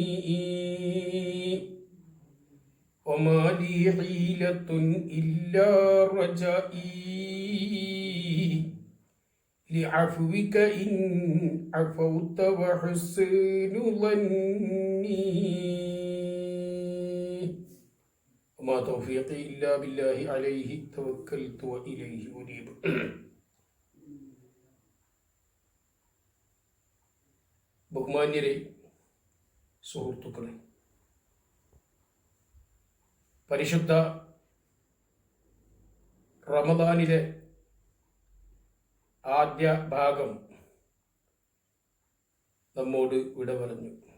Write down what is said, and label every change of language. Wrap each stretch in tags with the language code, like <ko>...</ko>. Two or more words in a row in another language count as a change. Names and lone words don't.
<ar>وما لي حيلة إلا رجائي لعفوك إن عفوت وحسن ظني وما توفيقي إلا بالله عليه توكلت وإليه أنيب.</ar> <ml>ബഹുമാന്യരെ, സുഹൃത്തുക്കളെ, പരിശുദ്ധ റമദാനിലെ ആദ്യ ഭാഗം നമ്മോട് വിട പറഞ്ഞു.</ml>